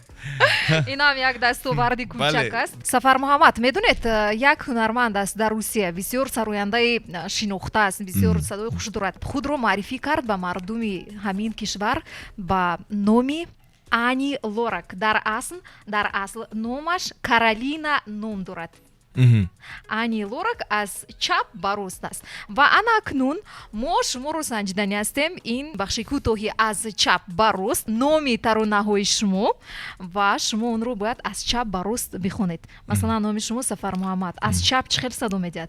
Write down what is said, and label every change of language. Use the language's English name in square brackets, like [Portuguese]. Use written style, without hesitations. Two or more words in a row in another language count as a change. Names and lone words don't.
[Persian] این هم یک دستاوردی کوچک است. سفر محمد میدونید یک هنرمند است در روسیه، بسیار سراینده‌ای شناخته است، بسیار صدای خوش دارد. خود رو معرفی کرد به مردم همین کشور با نامی انی لورک. در اصل نامش کارولینا نام دارد. [Tajik] ани лорак аз чап ба рост аст. Ва ана акнун мо шуморо санҷидани ҳастем ин бахши кӯтоҳи аз чап ба рост номи таронаҳои шумо ва шумо онро бояд аз чап ба рост бихонед. Масалан номи шумо Сафармуҳаммад аз чап чӣ хел садо медиҳад?